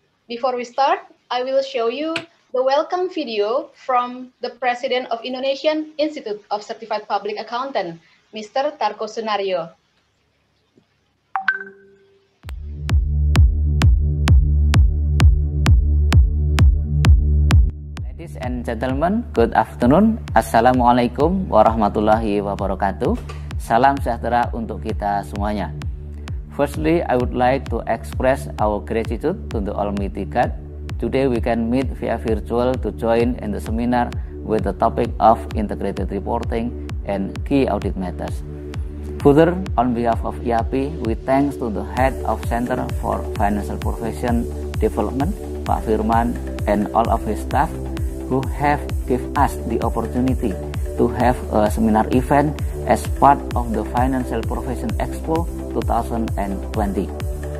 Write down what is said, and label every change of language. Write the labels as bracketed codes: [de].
[en] Before we start, I will show you the welcome video from the President of Indonesian Institute of Certified Public Accountant, Mr. Tarko Sunario. Ladies and gentlemen, good afternoon. [ar] Assalamualaikum warahmatullahi wabarakatuh. [id] Salam sejahtera untuk kita semuanya. [en] Firstly, I would like to express our gratitude to the Almighty God. Today we can meet via virtual to join in the seminar with the topic of integrated reporting and key audit matters. Further, on behalf of IAPI, we thanks to the head of Center for Financial Profession Development, Pak Firman, and all of his staff who have given us the opportunity to have a seminar event as part of the Financial Profession Expo 2020.